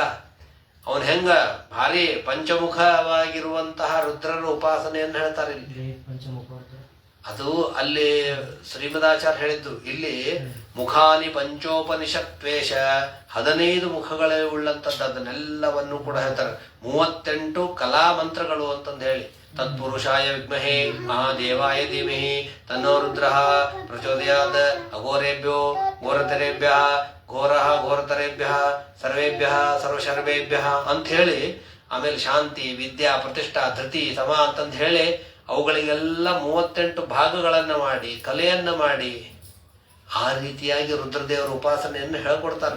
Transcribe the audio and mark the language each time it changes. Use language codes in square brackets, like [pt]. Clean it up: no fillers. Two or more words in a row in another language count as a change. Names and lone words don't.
[kn] ಅವನು ಹೆಂಗ ಭಾರಿ ಪಂಚಮುಖವಾಗಿರುವಂತಹ ರುದ್ರನ ಉಪಾಸನೆಯನ್ನು ಹೇಳ್ತಾರೆ ಇಲ್ಲಿ. ಅದು ಅಲ್ಲಿ ಶ್ರೀಮದಾಚಾರ್ಯ ಹೇಳಿದ್ದು. ಇಲ್ಲಿ [sa] ಮುಖಾನಿ ಪಂಚೋಪನಿಷತ್ವೇಶ, [kn] 15 ಮುಖಗಳೇ ಉಳ್ಳಂತದ್ದು, ಅದನ್ನೆಲ್ಲವನ್ನು ಕೂಡ ಹೇಳ್ತಾರೆ. [sa] 38 [kn] ಕಲಾ ಮಂತ್ರಗಳು ಅಂತಂದು ಹೇಳಿ. [sa] ತತ್ಪುರುಷಾಯ ವಿದ್ಮಹೇ ಮಹಾದೇವಾಯ ಧೀಮಹಿ ತನ್ನೋ ರುದ್ರಃ ಪ್ರಚೋದಯಾತ್. ಅಘೋರೇಭ್ಯೋ ಘೋರತರೇಭ್ಯ ಘೋರತರೇಭ್ಯ ಸರ್ವೇಭ್ಯ ಸರ್ವಶರ್ವೇಭ್ಯ [kn] ಅಂತ ಹೇಳಿ, ಆಮೇಲೆ [sa] ಶಾಂತಿ ವಿದ್ಯಾ ಪ್ರತಿಷ್ಠಾ ಧೃತಿ ಸಮ [kn] ಅಂತಂದು ಹೇಳಿ ಅವುಗಳಿಗೆಲ್ಲ 38 ಭಾಗಗಳನ್ನ ಮಾಡಿ ಕಲೆಯನ್ನ ಮಾಡಿ ಆ ರೀತಿಯಾಗಿ ರುದ್ರದೇವರ ಉಪಾಸನೆಯನ್ನು ಹೇಳ್ಕೊಡ್ತಾರೆ.